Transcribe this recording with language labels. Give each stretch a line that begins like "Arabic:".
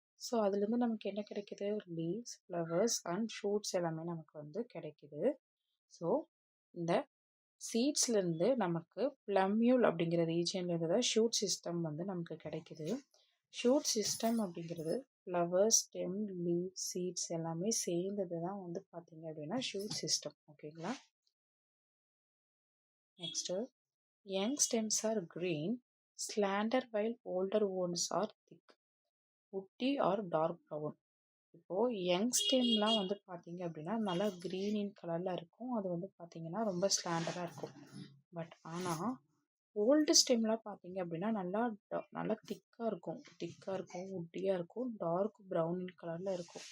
Tamil: So அதுலேருந்து நமக்கு என்ன கிடைக்குது, லீவ்ஸ், ஃப்ளவர்ஸ் அண்ட் ஷூட்ஸ் எல்லாமே நமக்கு வந்து கிடைக்குது. ஸோ இந்த சீட்ஸ்லேருந்து நமக்கு பிளமியூல் அப்படிங்கிற ரீஜன்லேருந்து தான் ஷூட் சிஸ்டம் வந்து நமக்கு கிடைக்குது. ஷூட் சிஸ்டம் அப்படிங்கிறது ஃப்ளவர்ஸ், ஸ்டெம், லீவ், சீட்ஸ் எல்லாமே சேர்ந்தது தான் வந்து பார்த்தீங்க அப்படின்னா ஷூட் சிஸ்டம். ஓகேங்களா,
English: Next young stems are green, slender while older ones are thick, woody or dark brown.
Tamil: இப்போது யங் ஸ்டெம்லாம் வந்து பார்த்தீங்க அப்படின்னா நல்லா க்ரீன் இன் கலரில் இருக்கும், அது வந்து பார்த்தீங்கன்னா ரொம்ப ஸ்லாண்டராக இருக்கும். பட் ஆனால் ஓல்டு ஸ்டெம்லாம் பார்த்தீங்க அப்படின்னா நல்லா திக்காக இருக்கும், உட்டியாக இருக்கும், டார்க் ப்ரௌன் இன் கலரில் இருக்கும்.